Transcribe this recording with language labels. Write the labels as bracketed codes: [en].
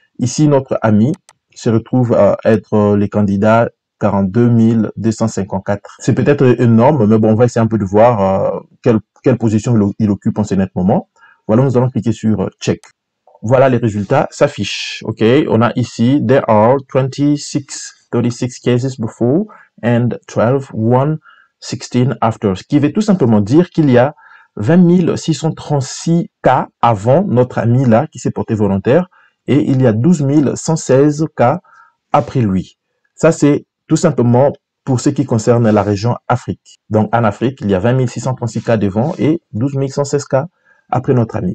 [fr] Ici, notre ami se retrouve à être les candidats 42 254. C'est peut-être énorme, mais bon, on va essayer un peu de voir quelle position il occupe en ce net moment. Voilà, nous allons cliquer sur Check. Voilà, les résultats s'affichent. [en] OK, [fr] on a ici, [en] there are 36 cases before and 116 after. [fr] Ce qui veut tout simplement dire qu'il y a 20 636 cas avant notre ami là qui s'est porté volontaire et il y a 12 116 cas après lui. Ça, c'est tout simplement pour ce qui concerne la région Afrique. Donc, en Afrique, il y a 20 636 cas devant et 12 116 cas après notre ami.